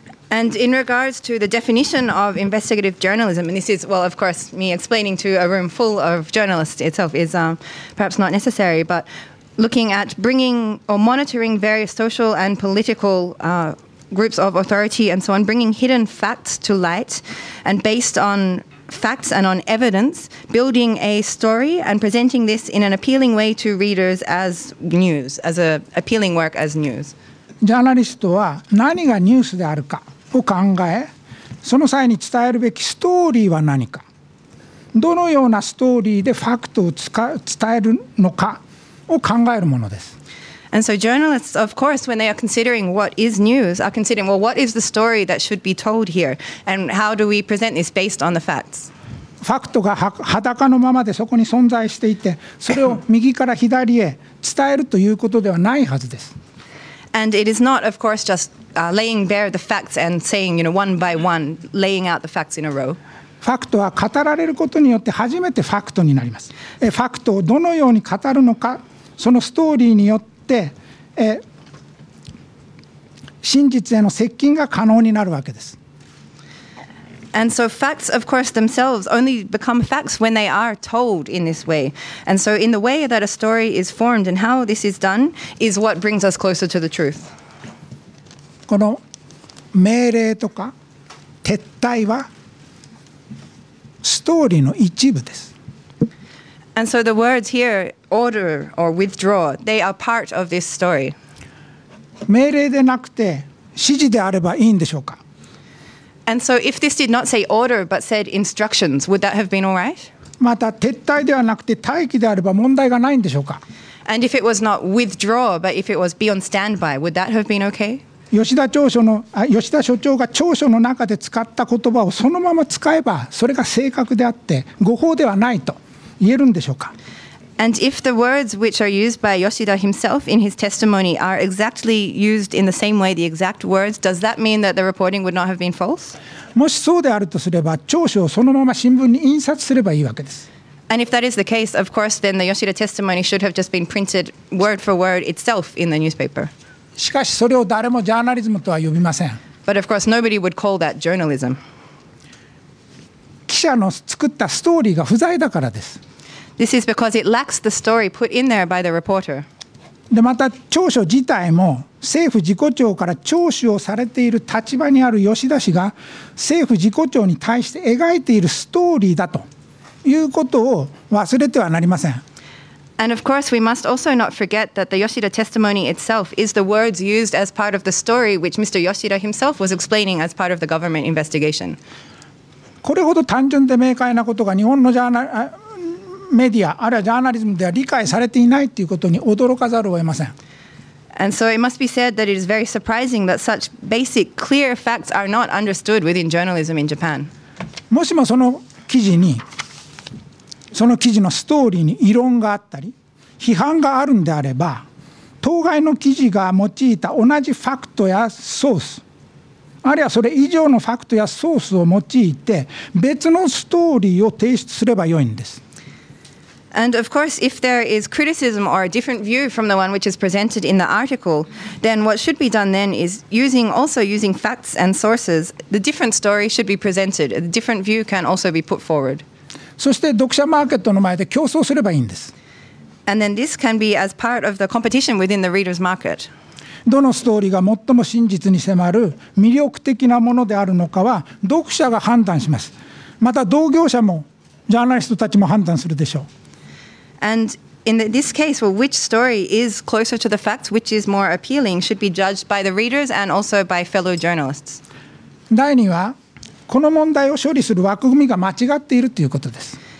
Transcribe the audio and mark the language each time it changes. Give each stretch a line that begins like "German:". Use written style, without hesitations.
English: And in regards to the definition of investigative journalism, and this is, well, of course, me explaining to a room full of journalists itself is perhaps not necessary, but looking at bringing or monitoring various social and political groups of authority and so on, bringing hidden facts to light, and based on facts and on evidence, building a story and presenting this in an appealing way to readers as news, as a appealing work as news.
Japanese: ジャーナリストは何がニュースであるかを考え、その際に伝えるべきストーリーは何か、どのようなストーリーでファクトを伝えるのかを考えるものです。
English: And so journalists, of course, when they are considering what is news, are considering, well, what is the story that should be told here? And how do we present this based on the facts?
Japanese: ファクトが裸のままでそこに存在していて、それを右から左へ伝えるということではないはずです。
English: And it is not, of course, just laying bare the facts and saying, one by one, laying out the facts in a row.
Japanese: ファクトは語られることによって初めてファクトになります。ファクトをどのように語るのか、そのストーリーによって真実への接近が可能になるわけです。
English: And so facts, of course, themselves only become facts when they are told in this way. And so in the way that a story is formed and how this is done is what brings us closer to the truth.
Japanese: この命令とか撤退はストーリーの一部です。
English: And so the words here, order or withdraw, they are part of this story.
Japanese: 命令でなくて指示であればいいんでしょうか。
English: And so if this did not say order but said instructions, would that have been all right?
Japanese: また撤退ではなくて待機であれば問題がないんでしょうか。
English: And if it was not withdraw, but if it was be on standby, would that have been okay?
Japanese: 吉田所長が調書の中で使った言葉をそのまま使えばそれが正確であって誤報ではないと言えるんでしょうか。
English: And if the words which are used by Yoshida himself in his testimony are exactly used in the same way, the exact words, does that mean that the reporting would not have been false?
Japanese: もしそうであるとすれば調書をそのまま新聞に印刷すればいいわけです。
English: And if that is the case, of course, then the Yoshida testimony should have just been printed word for word itself in the newspaper.
Japanese: しかしそれを誰もジャーナリズムとは呼びません。
English: But of course, nobody would call that journalism.
Japanese: 記者の作ったストーリーが不在だからです。
English: This is because it lacks the story put in there by the reporter.
Japanese: でまた調書自体も政府自己長から聴取をされている立場にある吉田氏が政府自己長に対して描いているストーリーだということを忘れてはなりません。
English: And of course, we must also not forget that the Yoshida testimony itself is the words used as part of the story which Mr. Yoshida himself was explaining as part of the government investigation.
Japanese: これほど単純で明快なことが日本のメディアあるいはジャーナリズムでは理解されていないということに驚かざるを得ません。
English: And so it must be said that it is very surprising that such basic, clear facts are not understood within journalism in Japan.
Japanese: もしもその記事のストーリーに異論があったり批判があるんであれば当該の記事が用いた同じファクトやソースあるいはそれ以上のファクトやソースを用いて別のストーリーを提出すればよいんです。
English: And of course, if there is criticism or a different view from the one which is presented in the article, then what should be done then is using facts and sources, the different story should be presented. A different view can also be put forward.
Japanese: そして読者マーケットの前で競争すればいいんです。
English: And then this can be as part of the competition within the reader's market.
Japanese: どのストーリーが最も真実に迫る魅力的なものであるのかは読者が判断します。また同業者もジャーナリストたちも判断するでしょう。
English: And in this case, which story is closer to the facts, which is more appealing, should be judged by the readers and also by fellow journalists.
Japanese: 第2はこの問題を処理する枠組みが間違っているということです。